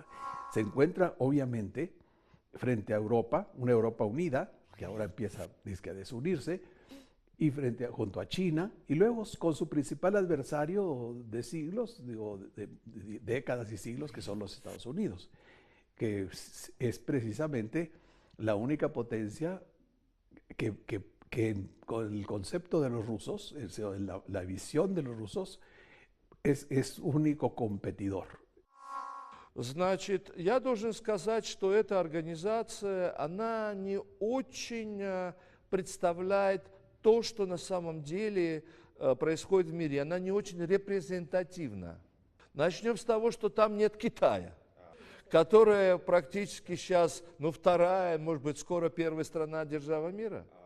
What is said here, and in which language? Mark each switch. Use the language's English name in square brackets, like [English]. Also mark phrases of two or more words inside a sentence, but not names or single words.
[Spanish] Se encuentra, obviamente, frente a Europa, una Europa unida, que ahora empieza a desunirse, y junto a China, y luego con su principal adversario de siglos, de décadas y siglos, que son los Estados Unidos, que es precisamente la única potencia que con el concepto de los rusos, la visión de los rusos, es único competidor. [Russian] Значит, я должен сказать, что эта организация, она не очень представляет то, что на самом деле происходит в мире. Она не очень репрезентативна. Начнем с того, что там нет Китая, которая практически сейчас, вторая, может быть, скоро первая страна-держава мира.